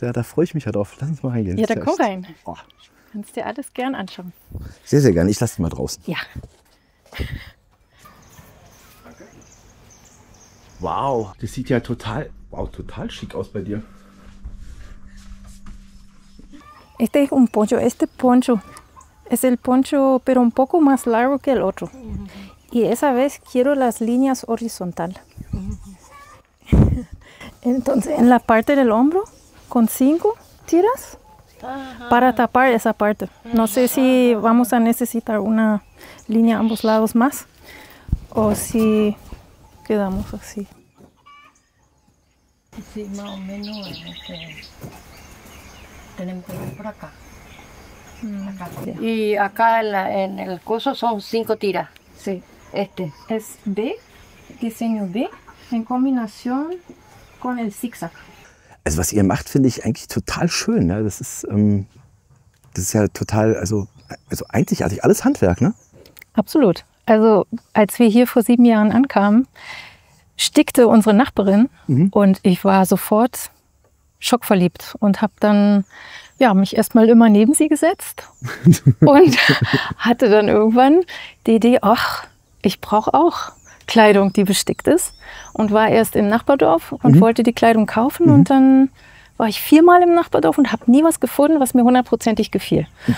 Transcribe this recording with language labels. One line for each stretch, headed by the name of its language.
German: Ja, da freue ich mich ja drauf. Lass uns mal reingehen. Ja, dann komm rein. Oh. Kannst dir alles gern anschauen. Sehr, sehr gerne. Ich lasse dich mal draußen. Ja. Wow, das sieht ja total schick aus bei dir.
Spanish: Este es un poncho. Este poncho es el poncho, pero un poco más largo que el otro. Y esa vez quiero las líneas horizontal. Entonces, en la parte del hombro, con 5 tiras para tapar esa parte. No sé si vamos a necesitar una línea a ambos lados más o si quedamos así. Sí, más o menos tenemos que ir por acá. Acá. Y acá en el coso son 5 tiras. Sí. Este. Es B, diseño B, en combinación con el zigzag.
German: Also was ihr macht, finde ich eigentlich total schön. Ja? Das ist ja total, also einzigartig, alles Handwerk, ne? Absolut. Also als wir hier vor 7 Jahren ankamen, stickte unsere Nachbarin und ich war sofort schockverliebt und habe dann mich erstmal immer neben sie gesetzt und hatte dann irgendwann die Idee, ach, ich brauche auch Kleidung, die bestickt ist, und war erst im Nachbardorf und wollte die Kleidung kaufen und dann war ich 4-mal im Nachbardorf und habe nie was gefunden, was mir 100%ig gefiel.